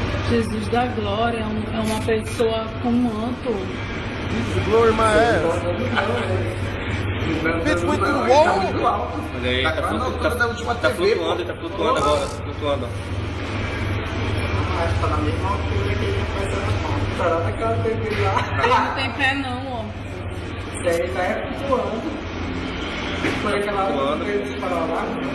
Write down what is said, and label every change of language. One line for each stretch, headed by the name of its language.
Portuguese: Jesus da glória é uma pessoa com manto.
English: Jesus, glory my ass. Bitch went through the wall.
Portuguese: Olha aí, tá flutuando agora, tá flutuando. Tá na mesma altura que ele faz naquela TV lá. Ele não tem pé não, ó. Isso aí já é flutuando. Foi aquela outra vez para lá.